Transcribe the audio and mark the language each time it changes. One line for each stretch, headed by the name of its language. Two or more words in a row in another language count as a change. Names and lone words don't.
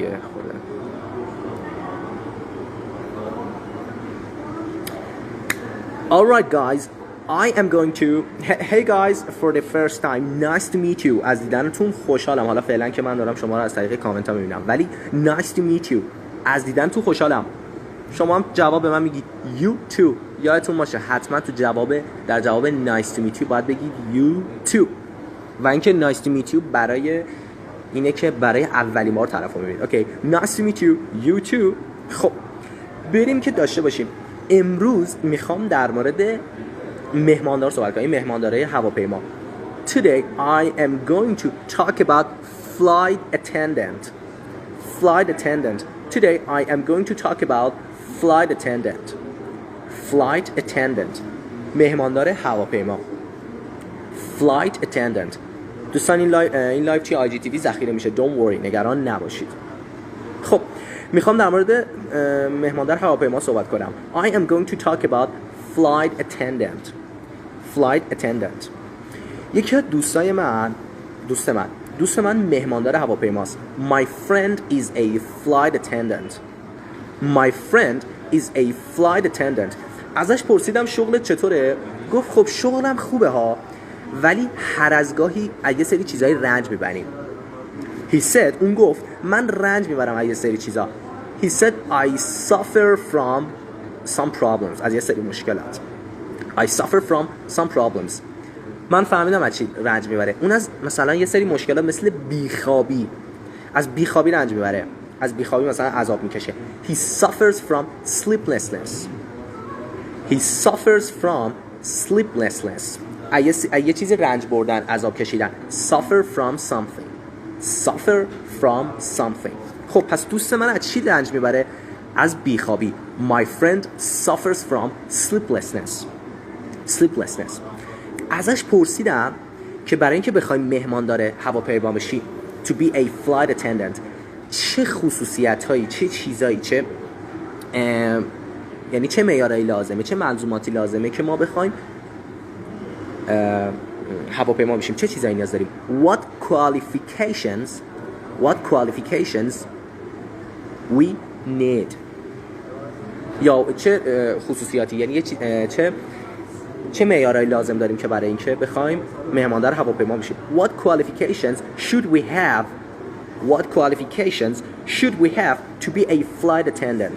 English: خورده Alright guys, I am going to Hey guys, for the first time, nice to meet you.
Persian: از دیدنتون خوشحالم. حالا فعلا که من دارم شما رو از طریق کامنت ها میبینم، ولی
English: nice to meet you،
Persian: از دیدنتون خوشحالم. شما هم جواب به من میگید
English: you too.
Persian: یادتون باشه حتما در جواب
English: nice to meet you
Persian: باید بگید
English: you too.
Persian: و اینکه
English: nice to meet you
Persian: برای اینه که برای اولین بار طرف رو میبینید.
English: اوکی nice to meet you, you too.
Persian: خب بریم که داشته باشیم. امروز میخوام در مورد مهماندار صحبت کنم، مهماندارای هواپیما.
English: Today I am going to talk about flight attendant. Today I am going to talk about flight attendant.
Persian: مهماندار هواپیما.
English: flight attendant.
Persian: دوستان این لایو توی آی جی تی وی ذخیره میشه.
English: Don't worry،
Persian: نگران نباشید. خب میخوام در مورد مهماندار هواپیما صحبت کنم.
English: I am going to talk about flight attendant.
Persian: یکی از دوست من مهماندار هواپیماست.
English: My friend is a flight attendant.
Persian: ازش پرسیدم شغلت چطوره؟ گفت خب شغلم خوبه ها، ولی هر از گاهی از یه سری چیزای رنج میبریم.
English: He said،
Persian: اون گفت من رنج میبرم از یه سری چیزا.
English: He said I suffer from some problems.
Persian: از یه سری مشکلات.
English: I suffer from some problems.
Persian: من فهمیدم از چی رنج میبره. اون از مثلا یه سری مشکلات مثل بیخوابی، از بیخوابی رنج میبره. از بیخوابی مثلا عذاب میکشه.
English: He suffers from sleeplessness.
Persian: یه چیزی رنج بردن، عذاب کشیدن.
English: Suffer from something.
Persian: خب پس دوست من از چی رنج میبره؟ از بیخوابی.
English: My friend suffers from sleeplessness.
Persian: ازش پرسیدم که برای اینکه بخوای مهماندار هواپیما بشی
English: to be a flight attendant
Persian: چه خصوصیت‌هایی، چه چیزایی، یعنی چه معیارایی لازمه، چه ملزوماتی لازمه که ما بخوایم هواپیما بشیم، چه چیزایی نیاز داریم.
English: What qualifications we need.
Persian: یا چه خصوصیاتی، یعنی چه چه معیارایی لازم داریم که برای اینکه بخوایم مهماندار هواپیما بشیم.
English: What qualifications should we have What qualifications should we have to be a flight attendant?